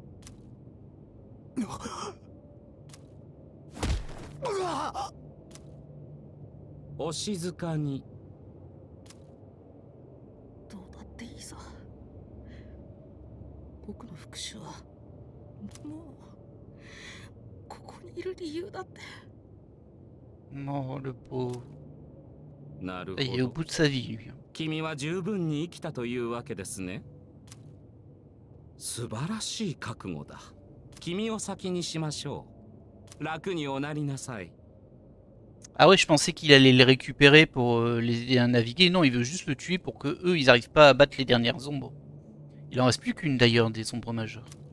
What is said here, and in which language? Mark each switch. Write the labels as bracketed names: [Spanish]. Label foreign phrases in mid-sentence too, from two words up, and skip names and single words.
[Japanese] お静かに。どうだっていいさ。僕の復讐はもうここにいる理由だって。 [French] Non, le pauvre. [Japanese] なる [French] Il est au [Japanese] ほど。 [French] bout de sa vie, lui. [Japanese] 君は十分に生きたというわけですね。素晴らしい覚悟だ。君を先にしましょう。楽におなりなさい。 [French] Ah ouais, je pensais qu'il allait les récupérer pour les aider à naviguer. Non, il veut juste le tuer pour que eux, ils arrivent pas à battre les dernières ombres. Il en reste plus qu'une d'ailleurs des ombres majeures.